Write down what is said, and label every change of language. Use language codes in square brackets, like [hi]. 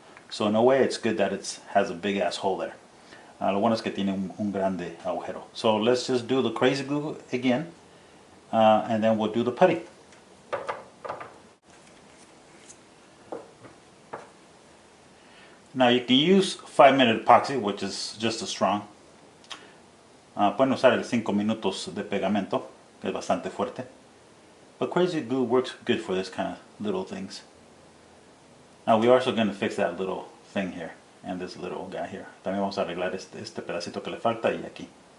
[en] So in a way, it's good that it has a big ass hole there. [es] Lo bueno es que tiene un grande agujero. [en] So let's just do the crazy glue again, and then we'll do the putty. Now you can use 5-minute epoxy, which is just as strong. [es] Pueden usar el 5 minutos de pegamento, que es bastante fuerte. [en] But crazy glue works good for this kind of little things. Now we're also going to fix that little thing here. And this little guy here. [es] También vamos a arreglar este pedacito que le falta y aquí.